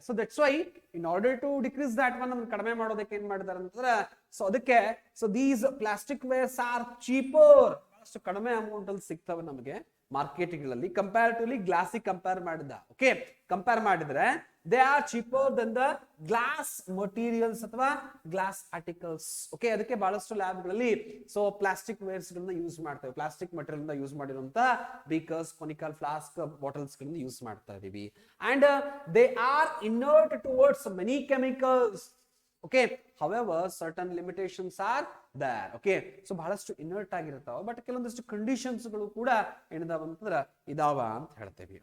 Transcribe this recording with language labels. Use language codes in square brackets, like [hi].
[en] so that's why in order to decrease that one, [kn] ಕಡಿಮೆ ಮಾಡೋದಕ್ಕೆ ಏನ್ ಮಾಡಿದಾರೆ ಅಂತಂದ್ರೆ ಸೊ ಅದಕ್ಕೆ [en] so these plastic wares are cheaper, [kn] ಅಷ್ಟು ಕಡಿಮೆ ಅಮೌಂಟ್ ಅಲ್ಲಿ ಸಿಗ್ತವೆ ನಮಗೆ ಮಾರ್ಕೆಟ್ಗಳಲ್ಲಿ ಕಂಪ್ಯಾರಿಟಿವ್ಲಿ ಗ್ಲಾಸಿಗೆ ಕಂಪೇರ್ ಮಾಡಿದ್ರೆ [en] they are cheaper than the glass materials [kn] ಅಥವಾ ಗ್ಲಾಸ್ ಆರ್ಟಿಕಲ್ಸ್. ಓಕೆ, ಅದಕ್ಕೆ ಬಹಳಷ್ಟು ಲ್ಯಾಬ್ಗಳಲ್ಲಿ ಸೊ ಪ್ಲಾಸ್ಟಿಕ್ ವೇರ್ಸ್ ಗಳನ್ನ ಯೂಸ್ ಮಾಡ್ತೇವೆ, ಪ್ಲಾಸ್ಟಿಕ್ ಮಟೀರಿಯಲ್ ಯೂಸ್ ಮಾಡಿರುವಂತ ಬೀಕರ್ಸ್, ಕೊನಿಕಲ್ ಫ್ಲಾಸ್ಕ್, ಬಾಟಲ್ಸ್ ಗಳನ್ನ ಯೂಸ್ ಮಾಡ್ತಾ ಇದೀವಿ. [en] And they are inert towards many chemicals. Okay, however certain limitations are there. [kn] Okay, so ಬಹಳಷ್ಟು ಇನರ್ಟ್ ಆಗಿರ್ತಾವ, ಬಟ್ ಕೆಲವೊಂದಿಷ್ಟು ಕಂಡೀಷನ್ಸ್ ಗಳು ಕೂಡ ಏನಿದಾವ ಅಂತಂದ್ರೆ ಇದಾವ ಅಂತ ಹೇಳ್ತೇವೆ.